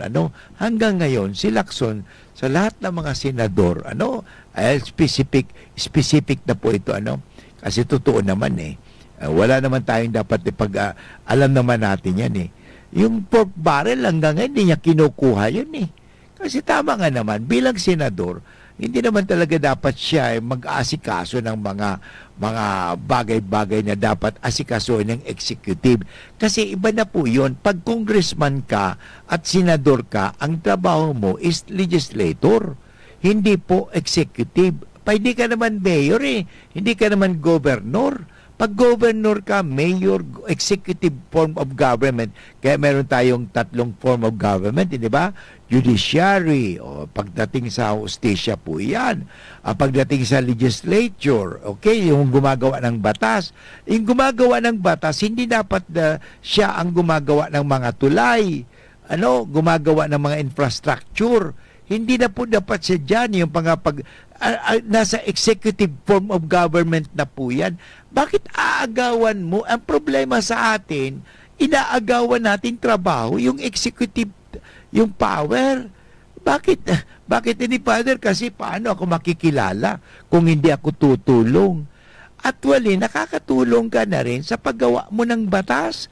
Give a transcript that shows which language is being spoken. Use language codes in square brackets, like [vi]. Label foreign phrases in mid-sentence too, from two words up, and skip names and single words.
[tl] Hanggang ngayon, si Lacson, sa lahat ng mga senador, specific na po ito, kasi totoo naman wala naman tayong dapat alam naman natin yan Yung [en] pork barrel [tl] hanggang ngayon, hindi niya kinukuha yun Kasi tama nga naman, bilang senador, hindi naman talaga dapat siya mag-aasikaso ng mga bagay-bagay na dapat asikasuhin ng executive. Kasi iba na po yun. Pag congressman ka at senador ka, ang trabaho mo [en] is legislator. [tl] Hindi po executive. Hindi ka naman mayor Hindi ka naman governor. Pag governor ka, mayor, [en] executive form of government. [tl] Kaya meron tayong tatlong [en] form of government, [tl] di ba? Judiciary, pagdating sa hustisya po yan. Pagdating sa legislature, yung gumagawa ng batas. Yung gumagawa ng batas, hindi dapat siya ang gumagawa ng mga tulay. gumagawa ng mga infrastructure. Hindi na po dapat siya dyan, yung nasa [en] executive form of government [tl] na po yan. Bakit aagawan mo? Ang problema sa atin, inaagawan natin trabaho, yung executive, yung power. Bakit hindi, Father? Kasi paano ako makikilala kung hindi ako tutulong? Actually, nakakatulong ka na rin sa paggawa mo ng batas.